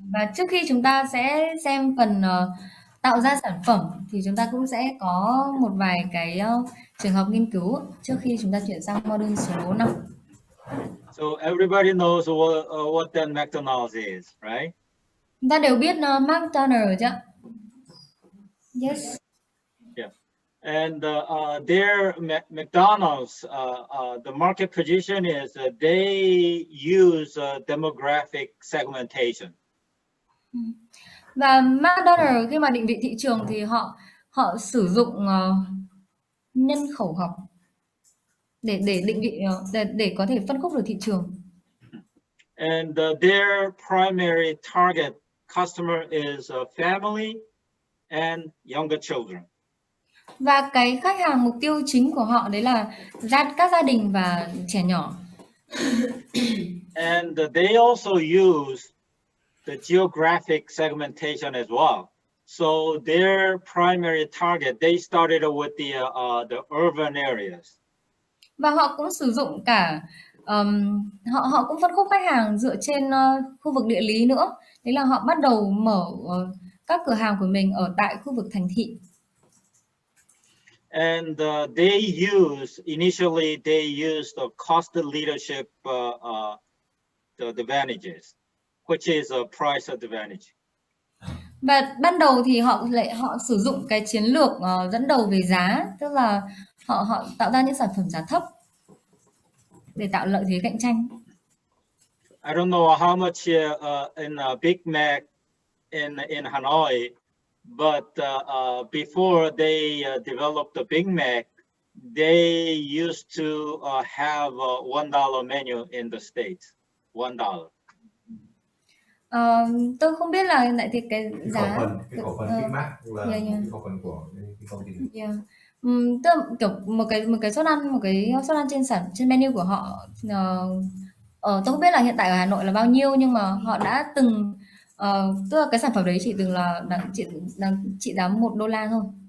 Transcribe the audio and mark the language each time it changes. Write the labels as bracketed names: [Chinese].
[Vietnamese] Và trước khi chúng ta sẽ xem phần tạo ra sản phẩm thì chúng ta cũng sẽ có một vài cái trường hợp nghiên cứu trước khi chúng ta chuyển sang module số 5. [English] So everybody knows what that McDonald's is, right? [Vietnamese] Chúng ta đều biết McDonald's chứ? [English] Yes. Yeah. And their McDonald's, the market position is they use demographic segmentation. [Vietnamese] Và McDonald's khi mà định vị thị trường thì họ sử dụng nhân khẩu học để định vị để có thể phân khúc được thị trường. [English] And their primary target customer is family and younger children. [Vietnamese] Và cái khách hàng mục tiêu chính của họ đấy là các gia đình và trẻ nhỏ. [English] And they also use the geographic segmentation as well. So their primary target, they started with the urban areas. [Vietnamese] Và họ cũng sử dụng cả họ cũng phân khúc khách hàng dựa trên khu vực địa lý nữa. Đấy là họ bắt đầu mở các cửa hàng của mình ở tại khu vực thành thị. [English] And initially they used the cost leadership the advantages, which is a price advantage. [Vietnamese] Và ban đầu thì họ sử dụng cái chiến lược dẫn đầu về giá, tức là họ tạo ra những sản phẩm giá thấp để tạo lợi thế cạnh tranh. [English] I don't know how much in Big Mac in Hanoi, but before they developed the Big Mac, they used to have a $1 menu in the States. $1. [Vietnamese] Tôi không biết là hiện tại thì cái giá cái cổ phần Big Mac là cái cổ phần của cái công ty này. Tức là kiểu một cái suất ăn trên menu của họ, tôi không biết là hiện tại ở Hà Nội là bao nhiêu, nhưng mà họ đã từng tức là cái sản phẩm đấy chỉ từng là trị giá $1 thôi.